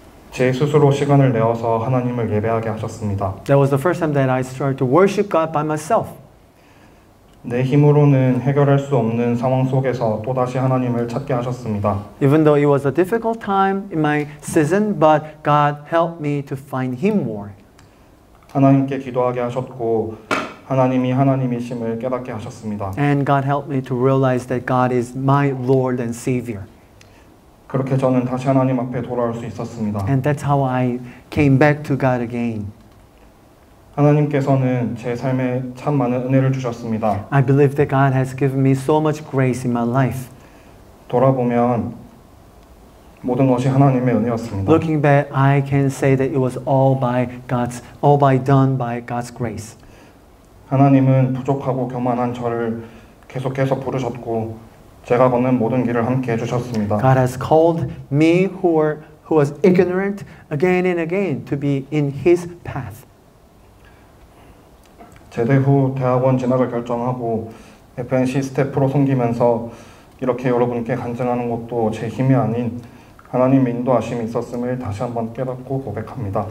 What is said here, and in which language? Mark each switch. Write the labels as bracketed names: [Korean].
[Korean] 제 스스로 시간을 내어서 하나님을 예배하게 하셨습니다. [English] That was the first time that I started to worship God by myself. [Korean] 내 힘으로는 해결할 수 없는 상황 속에서 또다시 하나님을 찾게 하셨습니다. [English] Even though it was a difficult time in my season, but God helped me to find Him more. [Korean] 하나님께 기도하게 하셨고 하나님이 하나님이심을 깨닫게 하셨습니다. [English] And God helped me to realize that God is my Lord and Savior. [Korean] 그렇게 저는 다시 하나님 앞에 돌아올 수 있었습니다. [English] And that's how I came back to God again. [Korean] 하나님께서는 제 삶에 참 많은 은혜를 주셨습니다. [English] I believe that God has given me so much grace in my life. [Korean] 돌아보면 모든 것이 하나님의 은혜였습니다. [English] Looking back, I can say that it was all done by God's grace. [Korean] 하나님은 부족하고 교만한 저를 계속해서 부르셨고 제가 걷는 모든 길을 함께 해주셨습니다. [English] God has called me who was ignorant again and again to be in His path. [Korean] 제대 후 대학원 진학을 결정하고 FNC 스태프로 섬기면서 이렇게 여러분께 간증하는 것도 제 힘이 아닌 하나님의 인도하심이 있었음을 다시 한번 깨닫고 고백합니다.